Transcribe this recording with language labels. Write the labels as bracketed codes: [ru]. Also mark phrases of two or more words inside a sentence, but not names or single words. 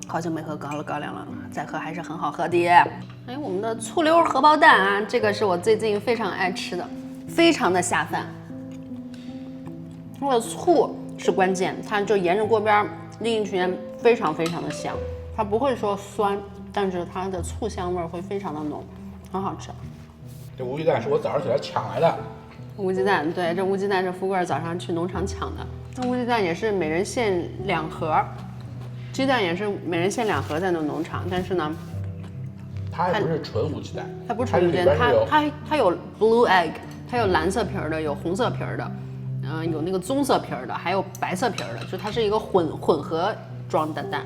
[zh] 好久沒喝高粱了，再喝還是很好喝的。哎，我們的醋溜荷包蛋啊，這個是我最近非常愛吃的，非常的下飯。它的醋是關鍵，它就沿着鍋邊拎一圈，非常非常的香。它不會說酸，但是它的醋香味會非常的濃，很好吃。這烏雞蛋是我早上起來搶來的。烏雞蛋，對，這烏雞蛋是富貴早上去農場搶的。這烏雞蛋也是每人限2盒。雞蛋也是每人限2盒在那農場，但是呢，它還不是純無雞蛋，它不是純無雞蛋，它有 [en] blue egg， [zh] 它有蓝色皮兒的，有紅色皮兒的，有那个棕色皮儿的，还有白色皮儿的，就它是一个混合装的蛋。